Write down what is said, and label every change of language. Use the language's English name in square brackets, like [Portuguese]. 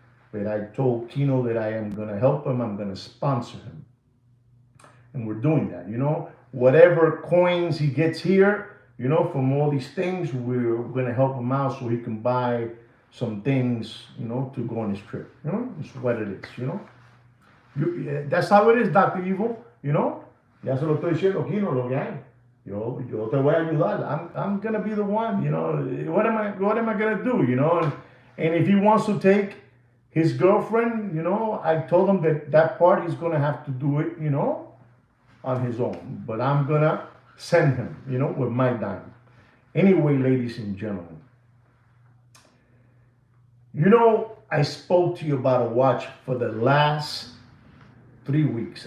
[English] But I told Kino that I am gonna help him, I'm gonna sponsor him. And we're doing that, you know. Whatever coins he gets here, you know, from all these things, we're gonna help him out so he can buy some things, you know, to go on his trip. You know, it's what it is, you know. That's how it is, Dr. Evil, you know. [Spanish] Ya se lo estoy diciendo, Kino, lo que hay. Yo te voy a ayudar. [English] I'm gonna be the one, you know. What am I gonna do, you know? And if he wants to take his girlfriend, you know, I told him that part he's gonna have to do it, you know, on his own. But I'm gonna send him, you know, with my dime. Anyway, ladies and gentlemen, you know, I spoke to you about a watch for the last 3 weeks.